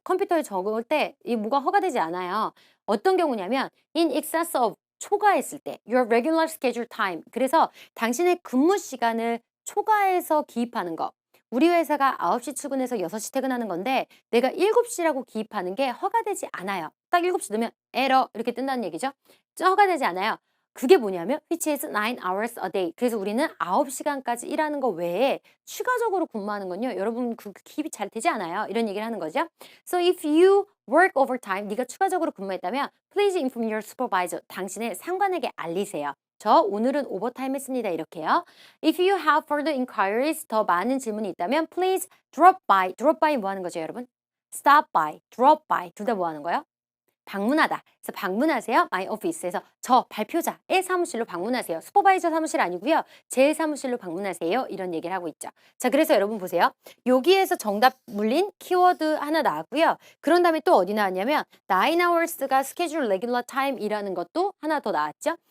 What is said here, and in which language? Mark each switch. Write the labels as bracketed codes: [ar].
[ko] 컴퓨터에 적을 때 이 뭐가 허가되지 않아요. 어떤 경우냐면 [en] in excess of, [ko] 초과했을 때 [en] your regular schedule time, [ko] 그래서 당신의 근무 시간을 초과해서 기입하는 거. 우리 회사가 9시 출근해서 6시 퇴근하는 건데 내가 7시라고 기입하는 게 허가되지 않아요. 딱 7시 넣으면 에러 이렇게 뜬다는 얘기죠. 허가되지 않아요. 그게 뭐냐면 [en] which is 9 hours a day. [ko] 그래서 우리는 9시간까지 일하는 거 외에 추가적으로 근무하는 건요. 여러분 그 기입이 잘 되지 않아요. 이런 얘기를 하는 거죠. [en] So if you work overtime, [ko] 네가 추가적으로 근무했다면 [en] please inform your supervisor. [ko] 당신의 상관에게 알리세요. 저 오늘은 오버타임 했습니다. 이렇게요. [en] If you have further inquiries, [ko] 더 많은 질문이 있다면 [en] please drop by. [ko] drop by 뭐 하는 거죠, 여러분? [en] stop by, drop by [ko] 둘 다 뭐 하는 거예요? 방문하다. 그래서 방문하세요. [en] my office [ko] 에서 저 발표자의 사무실로 방문하세요. 슈퍼바이저 사무실 아니고요. 제 사무실로 방문하세요. 이런 얘기를 하고 있죠. 자, 그래서 여러분 보세요. 여기에서 정답 물린 키워드 하나 나왔고요. 그런 다음에 또 어디 나왔냐면 9 hours가 schedule regular time이라는 것도 하나 더 나왔죠.